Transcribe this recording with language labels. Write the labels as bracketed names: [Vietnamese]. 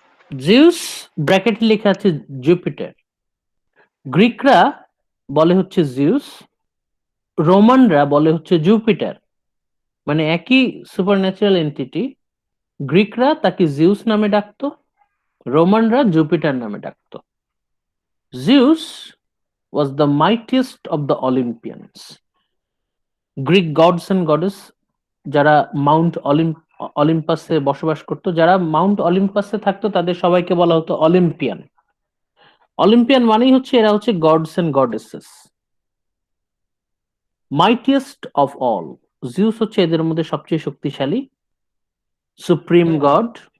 [Bangla] Zeus bracket লেখা আছে Jupiter. গ্রিকরা বলে হচ্ছে জিউস, রোমানরা বলে হচ্ছে জুপিটার, মানে একই সুপারন্যাচারাল এন্টিটি। গ্রিকরা তাকে জিউস নামে ডাকতো, রোমানরা জুপিটার নামে ডাকতো। [English] Zeus was the mightiest of the Olympians. [Bangla] Greek gods and goddess যারা মাউন্ট অলিম্পাসে বসবাস করতো, যারা মাউন্ট অলিম্পাসে থাকতো, তাদের সবাইকে বলা হতো অলিম্পিয়ান। অলিম্পিয়ান মানেই হচ্ছে এরা হচ্ছে gods and goddesses. Mightiest of all, Zeus হচ্ছে এদের মধ্যে সবচেয়ে শক্তিশালী, সুপ্রিম গড।